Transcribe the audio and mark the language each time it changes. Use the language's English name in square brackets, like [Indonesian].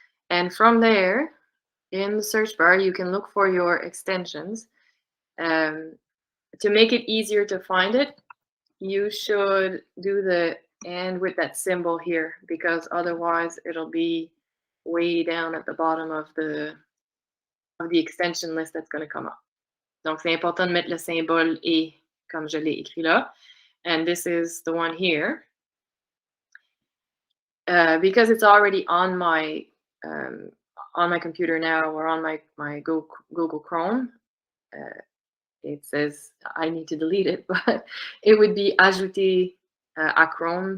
[English] And from there, in the search bar, you can look for your extensions. To make it easier to find it, you should do the and with that symbol here, because otherwise it'll be way down at the bottom of the extension list that's going to come up. [French] Donc, c'est important de mettre le symbole et, comme je l'ai écrit là. [English] And this is the one here. Because it's already on my computer now, or on my Google Chrome, it says I need to delete it, but it would be [French] ajouter à Chrome.